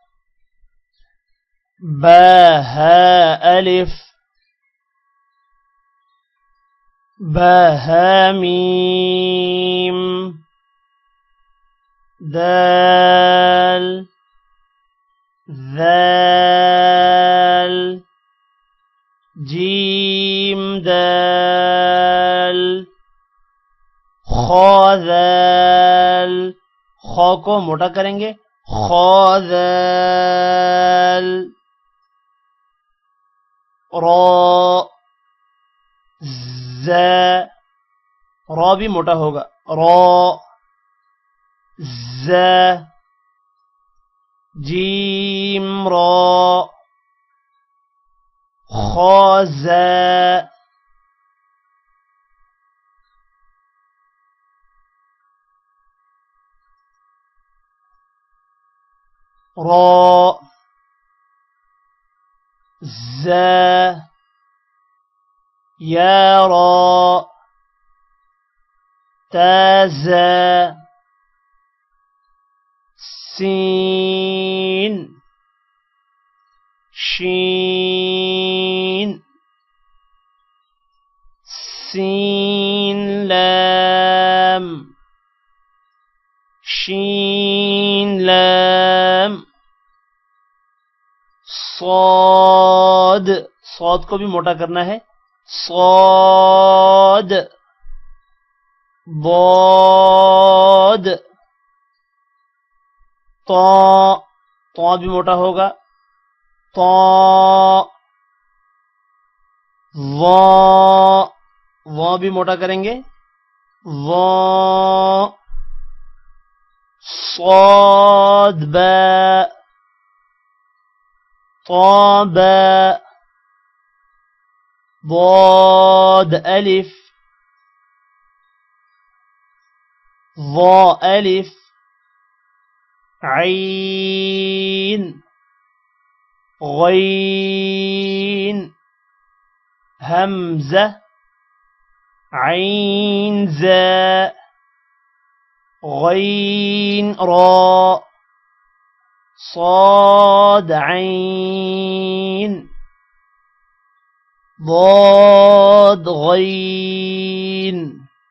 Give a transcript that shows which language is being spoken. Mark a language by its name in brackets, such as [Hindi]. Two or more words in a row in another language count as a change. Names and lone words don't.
[Urdu] با ها ألف با ها ميم دال ذال جیم دال خا ذال خا کو موٹا کریں گے خا ذال را ز را بھی موٹا ہوگا را ز جیم را خا ز را ز یا را تاز سین شین سین لام شین لام صاد صاد کو بھی موٹا کرنا ہے صاد ضاد طا طا بھی موٹا ہوگا طا ظا ظا بھی موٹا کریں گے ظا صاد با طا با ضاد ألف ظا ألف [Arabic] عين غين همزة عين زاء غين راء صاد عين ضاد غين